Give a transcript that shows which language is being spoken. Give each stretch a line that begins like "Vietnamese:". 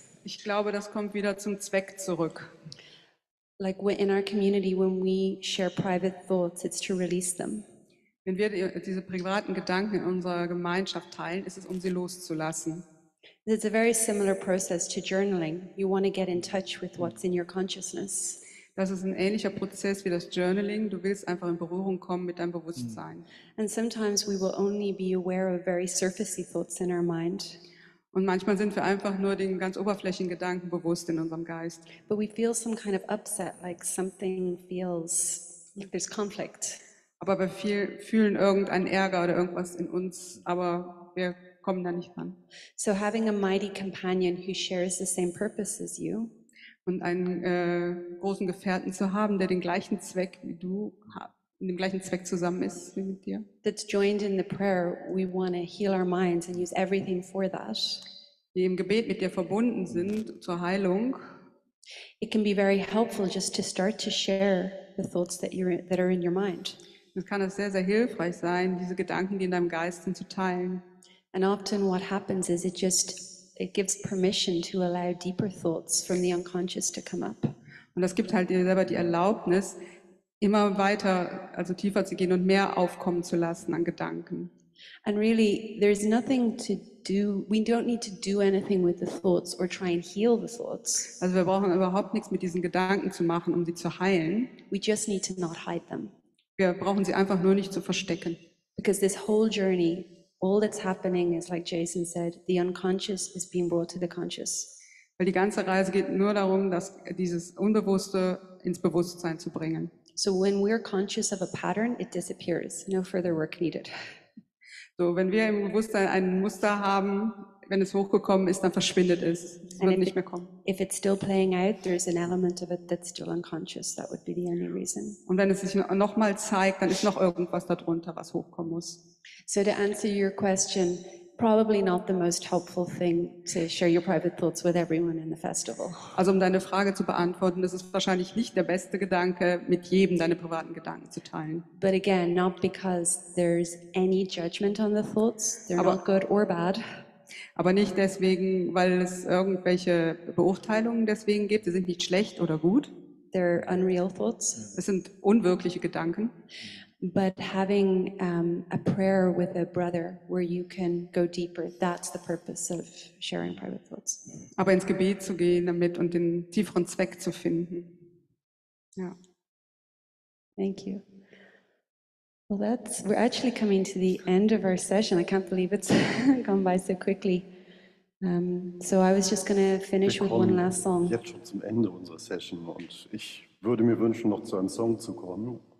German: Ich glaube, das kommt wieder zum Zweck zurück.
English: Like in our community, when we share private thoughts, it's to release them.
German: Wenn wir diese privaten Gedanken in unserer Gemeinschaft teilen, ist es, um sie loszulassen.
English: It's a very similar process to journaling. You want to get in touch with what's in your consciousness.
German: Das ist ein ähnlicher Prozess wie das Journaling. Du willst einfach in Berührung kommen mit deinem Bewusstsein.
English: And sometimes we will only be aware of very surfacey thoughts in our mind,
German: Und manchmal sind wir einfach nur den ganz oberflächlichen Gedanken bewusst in unserem Geist.
English: but we feel some kind of upset, like something feels like there's conflict.
German: Aber wir fühlen irgendeinen Ärger oder irgendwas in uns, aber wir kommen da nicht ran.
English: So having a mighty companion who shares the same purpose as you,
German: Und einen großen Gefährten zu haben, der den gleichen Zweck wie du in dem gleichen Zweck zusammen ist wie mit dir,
English: that's joined in the prayer, we want to heal our minds and use everything for that.
German: die im Gebet mit dir verbunden sind zur Heilung.
English: It can be very helpful just to start to share the thoughts that are in your mind.
German: Es kann es sehr, sehr hilfreich sein, diese Gedanken, die in deinem Geist sind, zu teilen.
English: And often what happens is it gives permission to allow deeper thoughts from the unconscious to come up.
German: Und das gibt halt dir selber die Erlaubnis, immer weiter, also tiefer zu gehen und mehr aufkommen zu lassen an Gedanken.
English: And really, there's nothing to do, we don't need to do anything with the thoughts or try and heal the thoughts.
German: Also wir brauchen überhaupt nichts mit diesen Gedanken zu machen, um sie zu heilen.
English: We just need to not hide them.
German: Wir brauchen sie einfach nur nicht zu verstecken.
English: Because this whole journey, all that's happening is, like Jason said, the unconscious is being brought to the conscious.
German: Weil die ganze Reise geht nur darum, dass dieses Unbewusste ins Bewusstsein zu bringen.
English: So when we're conscious of a pattern, it disappears. No further work needed.
German: So, wenn wir im Bewusstsein ein Muster haben, wenn es hochgekommen ist, dann verschwindet es. Es wird nicht mehr kommen.
English: If it's still playing out, there's an element of it that's still unconscious. That would be the only reason.
German: Und wenn es sich nochmal zeigt, dann ist noch irgendwas darunter, was hochkommen muss.
English: So to answer your question, probably not the most helpful thing to share your private thoughts with everyone in the festival.
German: Also um deine Frage zu beantworten, das ist wahrscheinlich nicht der beste Gedanke, mit jedem deine privaten Gedanken zu teilen.
English: But again, not because there's any judgment on the thoughts. They're not good or bad.
German: Aber nicht deswegen, weil es irgendwelche Beurteilungen deswegen gibt. Sie sind nicht schlecht oder gut.
English: They're unreal thoughts.
German: Es sind unwirkliche Gedanken.
English: But having a prayer with a brother where you can go deeper, that's the purpose of sharing private thoughts.
German: Aber ins Gebet zu gehen damit und den tieferen Zweck zu finden. Ja.
English: Thank you. Well, we're actually coming to the end of our session. I can't believe it's gone by so quickly. So I was just going to finish
German: Wir
English: with one
German: kommen
English: last song.
German: jetzt schon zum Ende unserer Session und ich würde mir wünschen, noch zu einem Song zu kommen.